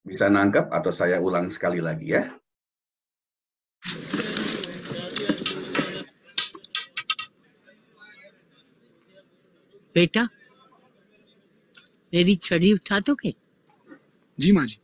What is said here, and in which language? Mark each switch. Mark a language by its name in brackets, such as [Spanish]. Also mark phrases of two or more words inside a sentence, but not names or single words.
[Indonesian] Bisa nangkep atau saya ulang sekali lagi ya? [Hindi] बेटा मेरी छड़ी उठा दोगे? जी माँ जी।